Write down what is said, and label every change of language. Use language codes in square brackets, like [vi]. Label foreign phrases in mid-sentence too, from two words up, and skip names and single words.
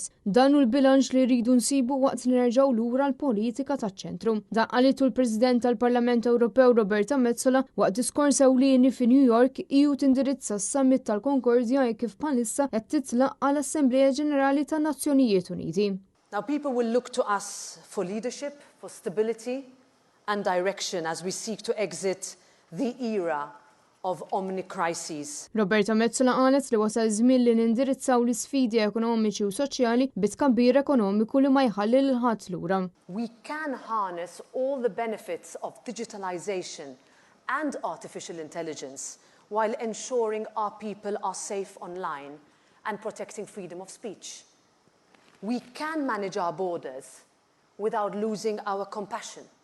[mt] Dan hu l-bilanċ li rridu nsibu waqt li nerġgħu lura l-politika taċ-ċentru. Dan qalitu l-President tal-Parlament Ewropew Roberta Metsola waqt diskors ewlieni fi New York iju tindirizza s-summit tal-Konkordja kif bħalissa qed titlaq għall-Assembleja Ġenerali tan-Nazzjonijiet Uniti. [en] Now people will look to us for leadership, for stability and direction as we seek to exit the era of omni-crises. [mt] Roberta Metsola qalet li wasal żmien li nindirizzaw l-isfidi ekonomiċi u soċjali bit-tkabbir ekonomiku li ma jħalli lil ħadd lura. [en] We can harness all the benefits of digitalization and artificial intelligence while ensuring our people are safe online and protecting freedom of speech. We can manage our borders without losing our compassion.